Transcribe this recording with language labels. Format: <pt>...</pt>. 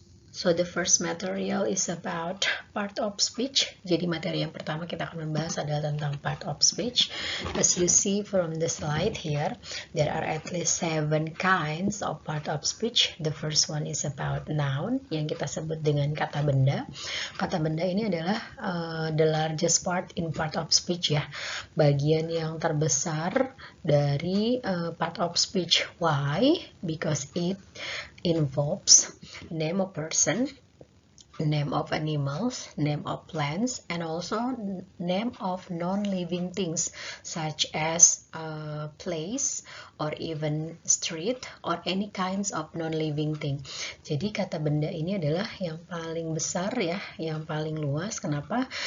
<en>So the first material is about part of speech.</en> <id>Jadi materi yang pertama kita akan membahas adalah tentang part of speech.</id> <en>As you see from the slide here, there are at least 7 kinds of part of speech. The first one is about noun,</en> <id>yang kita sebut dengan kata benda. Kata benda ini adalah</id> <en>the largest part in part of speech</en> <id>ya, bagian yang terbesar dari part of speech.</id> <en>Why? Because it involves name of person, name of animals, name of plants, and also name of non-living things such as place or even street or any kinds of non-living thing.</en> <id>Jadi kata benda ini adalah yang paling besar ya, yang paling luas. Kenapa?</id>